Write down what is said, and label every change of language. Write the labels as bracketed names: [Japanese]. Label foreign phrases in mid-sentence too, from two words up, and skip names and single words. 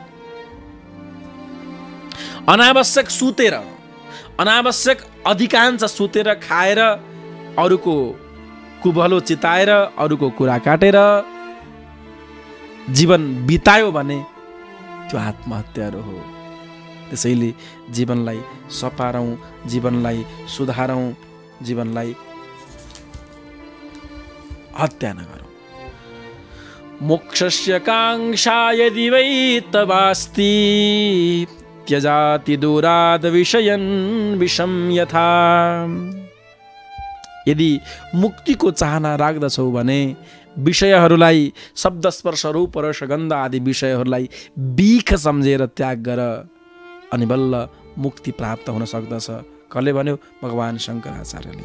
[Nepali] अनावश्यक सुतेर, अनावश्यक अधिकांश सुतेर खाएर, अरूको कुभलो चिताएर, अरूको कुरा काटेर जीवन बितायो भने त्यो आत्महत्या हो। त्यसैले जीवनलाई सपारौँ, जीवनलाई सुधारौँ, जीवनलाई हत्या नगरौँ। [Sanskrit] मोक्षस्य काङ्क्षा यदि वै तवास्ति त्यजाति दूराद् विषयन् विषम यथा, [Nepali] यदि मुक्तिको चाहना राख्दछौ भने विषयहरूलाई, शब्द स्पर्श रूप रस गन्ध आदि विषयहरूलाई बिख सम्झेर त्याग गर, अनि बल्ल मुक्ति प्राप्त हुन सक्दछ। कसले भन्यो? भगवान शङ्कराचार्यले।